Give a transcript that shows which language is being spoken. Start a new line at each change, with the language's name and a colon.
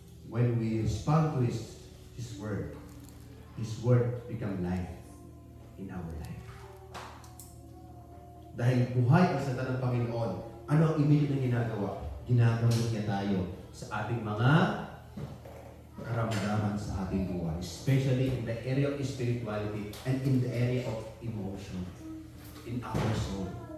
English: When we respond to His Word become life in our life.
Filipino: Dahil buhay ang salita ng Panginoon, ano ang immediate na ginagawa? Ginagamot niya tayo sa ating mga karamdaman sa ating buhay.
English: Especially in the area of spirituality and in the area of emotion in our soul.